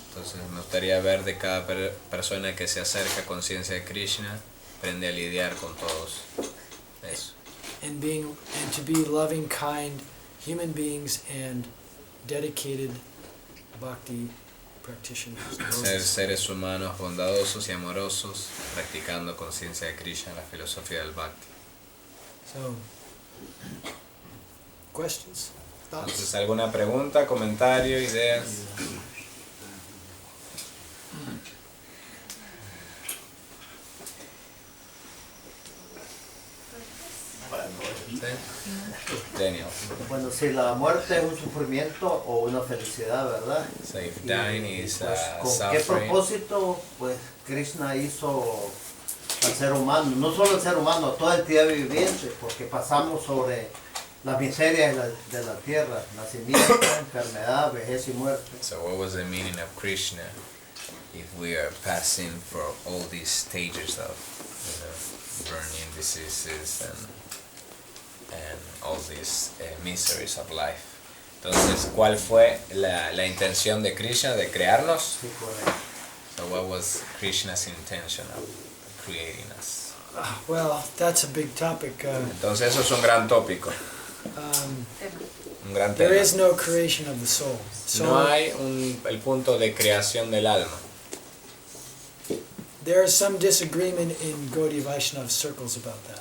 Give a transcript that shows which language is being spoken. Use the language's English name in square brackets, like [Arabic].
[Spanish] Entonces me gustaría ver de cada persona que se acerca a conciencia de Krishna, aprende a lidiar con todos eso. [English] And to be loving, kind human beings and dedicated bhakti practitioners. [Spanish] Ser seres humanos bondadosos y amorosos, practicando conciencia de Krishna, la filosofía del Bhakti. [English] So, questions? Thoughts? [Spanish] Entonces, ¿alguna pregunta, comentario, ideas? ¿Sí? Daniel. Bueno, si la muerte es un sufrimiento o una felicidad, ¿verdad? [English] So if dying is [Spanish] Pues, ¿con qué [English] suffering, [Spanish] propósito pues Krishna hizo al ser humano? No solo al ser humano, a toda entidad viviente, porque pasamos sobre las miserias de la tierra, nacimiento, enfermedad, vejez y muerte. [English] so what was the meaning of Krishna if we are passing for all these stages of burning diseases and all these miseries of life? [Spanish] Entonces, ¿cuál fue la intención de Krishna de crearnos? Sí, correcto. [English] So what was Krishna's intention of creating us? Well, that's a big topic. [Spanish] Entonces eso es un gran tópico, un gran tema. [English] There is no creation of the soul. So [Spanish] No hay el punto de creación del alma. [English] there is some disagreement in Gaudiya Vaishnava circles about that.